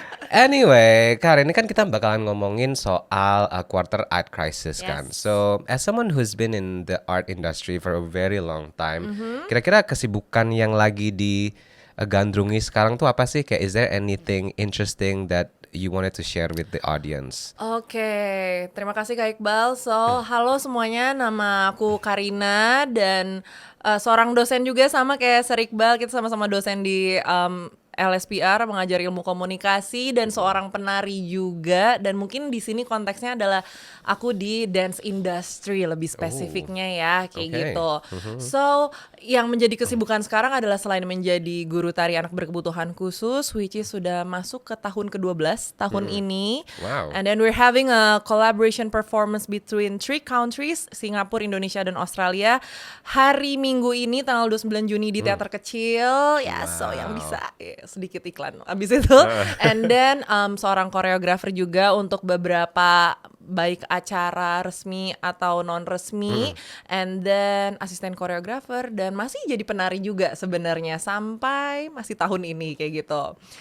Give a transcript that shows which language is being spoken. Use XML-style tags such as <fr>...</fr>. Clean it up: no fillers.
<id>Anyway, Kar, ini kan kita bakalan ngomongin soal quarter art crisis kan.</id> <en>Yes. So, as someone who's been in the art industry for a very long time,</en> <id>kira-kira kesibukan yang lagi digandrungi sekarang tuh apa sih?</id> <en>Kayak is there anything interesting that you wanted to share with the audience?</en> <id>Oke, terima kasih Kak Iqbal. So, halo semuanya, nama aku Karina dan seorang dosen juga sama kayak Sir Iqbal. Kita sama-sama dosen di LSPR, mengajar ilmu komunikasi, dan seorang penari juga. Dan mungkin di sini konteksnya adalah aku di dance industry lebih spesifiknya ya, kayak</id> <en>Okay.</en> <id>gitu. So, yang menjadi kesibukan sekarang adalah selain menjadi guru tari anak berkebutuhan khusus,</id> <en>which is</en> <id>sudah masuk ke tahun ke-12 tahun ini.</id> <en>Wow. And then we're having a collaboration performance between 3 countries, Singapura, Indonesia, dan Australia.</en> <id>Hari Minggu ini tanggal 29 Juni di teater kecil. Ya, so yang bisa sedikit iklan abis itu.</id> <en>And then</en> <id>seorang koreografer juga untuk beberapa baik acara resmi atau non resmi.</id> <en>And then</en> <id>asisten koreografer, dan masih jadi penari juga sebenarnya sampai masih tahun ini kayak gitu.</id>